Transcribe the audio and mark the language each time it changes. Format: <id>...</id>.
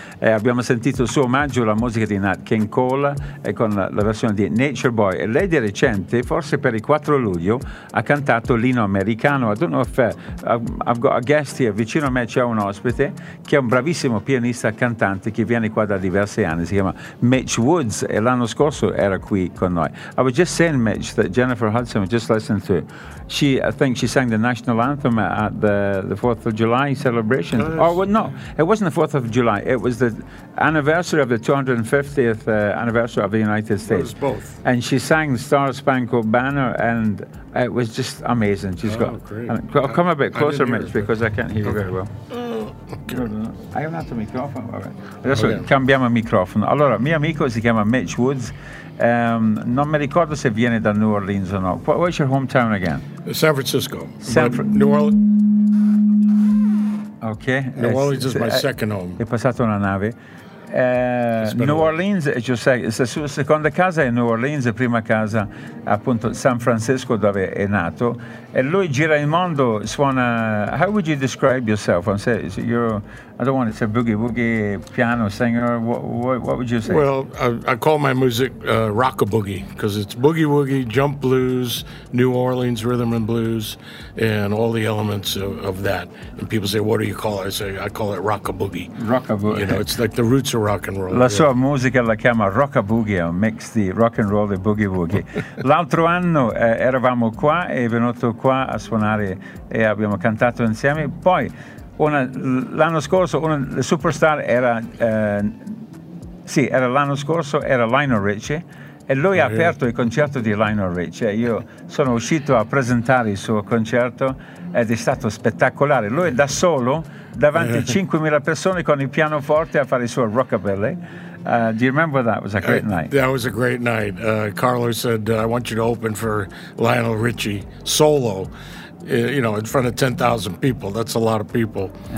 <it>Abbiamo sentito il suo omaggio alla musica di Nat King Cole e con la versione di Nature Boy. E lei di recente, forse per il 4 luglio, ha cantato l'inno americano.</it> <en>I don't know if I've got a guest here.</en> <it>Vicino a me c'è un ospite che è un bravissimo pianista cantante che viene qua da diversi anni. Si chiama Mitch Woods e l'anno scorso era qui con noi.</it> <en>I was just saying, Mitch, that Jennifer Hudson, we just listened to, she, I think she sang the national anthem at the 4th of July celebration. Oh, well, no, it wasn't the 4th of July. It was the anniversary of the 250th anniversary of the United States. It was both. And she sang Star Spangled Banner, and it was just amazing. She's oh, got. Great. I'll come a bit closer, Mitch, because I can't hear you very well. Okay. I have another microphone.</en> <it>Adesso oh, yeah. Cambiamo microfono. Allora, mio amico si chiama Mitch Woods. Non mi ricordo se viene da New Orleans o no.</it> <en>What's your hometown again? San Francisco. New Orleans. Okay. New Orleans is my second home.</en> <it>È passato una nave. New Orleans è la sua seconda casa, è New Orleans, prima casa appunto San Francisco dove è nato. E lui gira il mondo, suona.</it> <en>How would you describe yourself? I'm saying, I don't want to say boogie woogie piano singer. What would you say? Well, I call my music rock a boogie because it's boogie woogie, jump blues, New Orleans rhythm and blues, and all the elements of that. And people say, what do you call it? I say, I call it rock a boogie. Rock a boogie. You know, it's like the roots of rock and roll.</en> <it>La sua musica la chiama rock a boogie, mix the rock and roll e boogie woogie. L'altro anno eravamo qua e è venuto qua a suonare e abbiamo cantato insieme. Poi. L'anno scorso una superstar era sì, era l'anno scorso, era Lionel Richie e lui ha aperto il concerto di Lionel Richie. Io sono uscito a presentare il suo concerto ed è stato spettacolare. Lui da solo davanti a 5.000 persone con il pianoforte a fare il suo rockabilly.</it> <en>Do you remember that? It was a great night. That was a great night. Carlo said, I want you to open for Lionel Richie solo. You know, in front of 10,000 people, that's a lot of people.</en>